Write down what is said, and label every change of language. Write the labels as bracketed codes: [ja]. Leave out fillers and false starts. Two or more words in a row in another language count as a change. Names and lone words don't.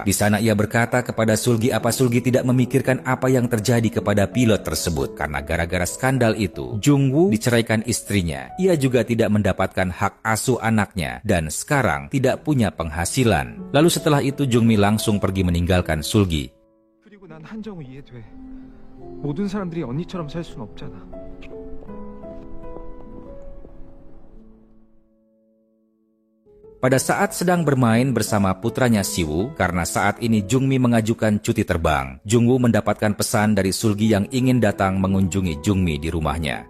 [id] Di sana ia berkata kepada Sulgi apa Sulgi tidak memikirkan apa yang terjadi kepada pilot tersebut. Karena gara-gara skandal itu, Jungwoo diceraikan istrinya. Ia juga tidak mendapatkan hak asuh anaknya dan sekarang tidak punya penghasilan. Lalu setelah itu Jungmi langsung pergi meninggalkan Sulgi. [ko] 그리고 난 한정우 이해돼. 모든 사람들이 언니처럼 살 순 없잖아. [id] Pada saat sedang bermain bersama putranya Siwoo, karena saat ini Jungmi mengajukan cuti terbang, Jungwoo mendapatkan pesan dari Sulgi yang ingin datang mengunjungi Jungmi di rumahnya.